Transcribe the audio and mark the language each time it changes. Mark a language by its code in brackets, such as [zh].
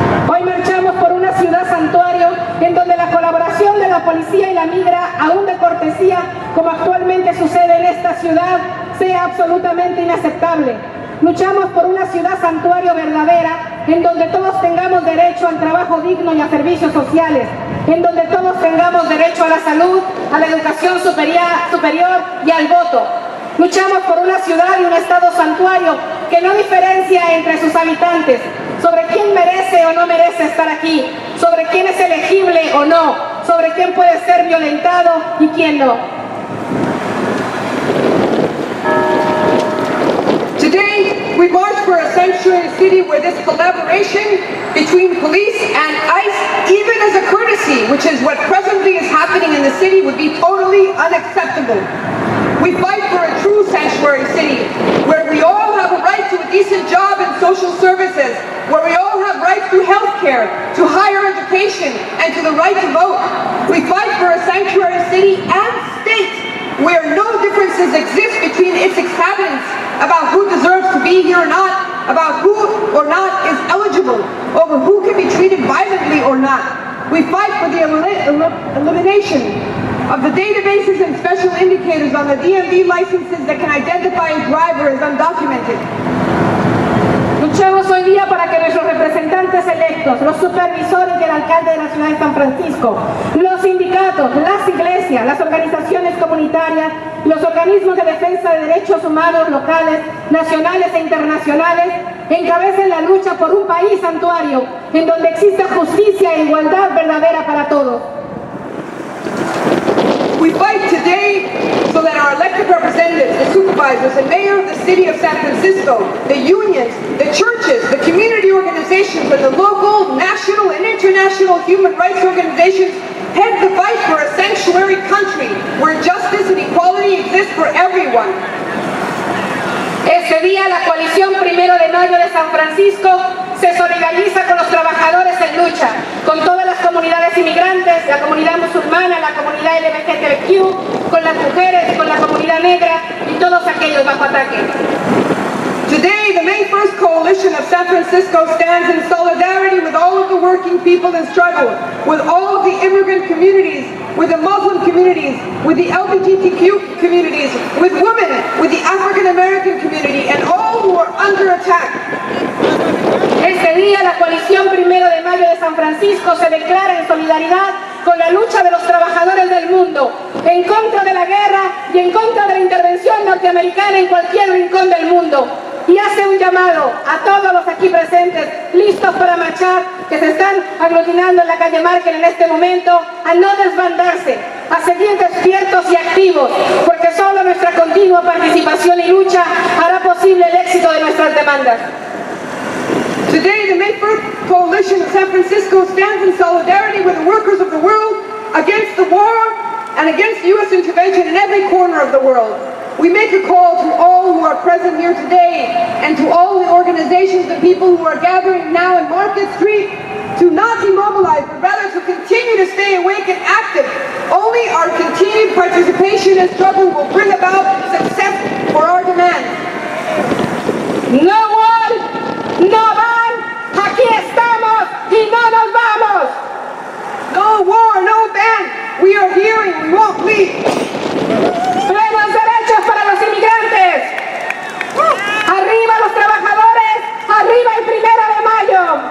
[es] Hoy marchamos por una ciudad santuario en donde la colaboración de la policía y la migra, aún de cortesía, como actualmente sucede en esta ciudad, sea absolutamente inaceptable. Luchamos por una ciudad santuario verdadera, en donde todos tengamos derecho al trabajo digno y a servicios sociales, en donde todos tengamos derecho a la salud, a la educación superior y al voto. Luchamos por una ciudad y un estado santuario que no diferencia entre sus habitantes, sobre quién merece o no merece estar aquí, sobre quién es elegible o no, sobre quién puede ser violentado y quién no. [en] Today, we march for a sanctuary city where this collaboration between police and ICE, even as a courtesy, which is what presently is happening in the city, would be totally unacceptable. We fight for a true sanctuary city, where we all have a right to a decent job and social services, where we all have rights to health care, to higher education, and to the right to vote. We fight for a sanctuary city and state, where no differences exist between its inhabitants about who deserves to be here or not, about who or not is eligible, over who can be treated violently or not. We fight for the elimination of the databases and special indicators on the DMV licenses that can identify a driver as undocumented. [es] Luchamos hoy día para que nuestros representantes electos, los supervisores y el alcalde de la ciudad de San Francisco, los sindicatos, las iglesias, las organizaciones comunitarias, los organismos de defensa de derechos humanos locales, nacionales e internacionales, encabecen la lucha por un país santuario en donde exista justicia e igualdad verdadera para todos. [en] We fight today so that our elected representatives, the supervisors and mayor of the city of San Francisco, the unions, the churches, the community organizations, and the local, national, and international human rights organizations head the fight for a sanctuary country where justice and equality exist for everyone. [es] Este día la coalición 1 de Mayo de San Francisco se solidariza con los trabajadores en lucha, con todas las comunidades inmigrantes, la comunidad musulmana, la comunidad LGBTQ, con las mujeres, con la comunidad negra y todos aquellos bajo ataque. [en] Today, the May 1st Coalition of San Francisco stands in solidarity with all of the working people in struggle, with all of the immigrant communities, with the Muslim communities, with the LGBTQ communities, with women, with the African American community, and all who are under attack. [es] Este día la coalición 1 de Mayo de San Francisco se declara en solidaridad con la lucha de los trabajadores del mundo, en contra de la guerra y en contra de la intervención norteamericana en cualquier rincón del mundo. Y hace un llamado a todos los aquí presentes, listos para marchar, que se están aglutinando en la calle Márquez en este momento, a no desbandarse, a seguir despiertos y activos, porque solo nuestra continua participación y lucha hará posible el éxito de nuestras demandas. [en] Today, the May 1st Coalition of San Francisco stands in solidarity with the workers of the world against the war and against U.S. intervention in every corner of the world. We make a call to all who are present here today and to all the organizations and people who are gathering now in Market Street to not demobilize, but rather to continue to stay awake and active. Only our continued participation and struggle will bring about success for our demands. No one, [es] no van, aquí estamos y no nos vamos. [en] No war, no ban, we are here and we won't leave. [es] Plenos derechos para los inmigrantes. Arriba los trabajadores, arriba el 1 de mayo.